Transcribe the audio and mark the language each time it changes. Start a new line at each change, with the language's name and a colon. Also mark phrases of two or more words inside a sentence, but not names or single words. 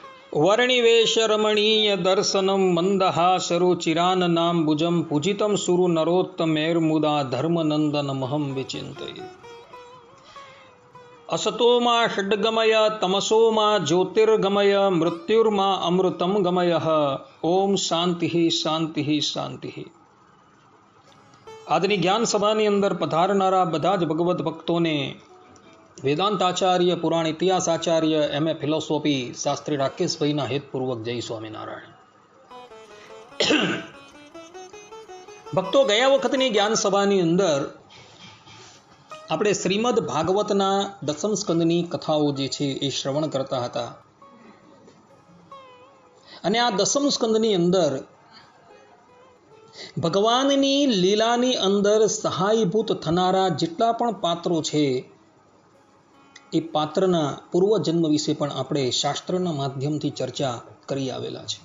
Sanskrit: वर्णिवेश रमणीय दर्शनम मंदहासरुचिराननाम्बुजं पूजितं सुरु नरोत्तमैर्मुदा धर्मनंदनमहं विचिन्तये। असतो मा षड्गमय तमसो मा ज्योतिर्गमय मृत्युर्मा अमृतं गमयः। ओम शांति शांति शांति।
Gujarati: આજની જ્ઞાન સભાની અંદર પધારનારા બધા જ ભગવત ભક્તોને વેદાંતાચાર્ય પુરાણ ઇતિહાસ આચાર્ય
English: MA philosophy
Gujarati: શાસ્ત્રી રાકેશભાઈના હેતપૂર્વક જય સ્વામિનારાયણ। ભક્તો, ગયા વખતની જ્ઞાન સભાની અંદર આપણે શ્રીમદ ભાગવતના દસમ સ્કંદની કથાઓ જે છે એ શ્રવણ કરતા હતા અને આ દસમ સ્કંદની અંદર ભગવાનની લીલાની અંદર સહાયભૂત થનારા જેટલા પણ પાત્રો છે એ પાત્રના પૂર્વજન્મ વિશે પણ આપણે શાસ્ત્રના માધ્યમથી ચર્ચા કરી આવેલા છે।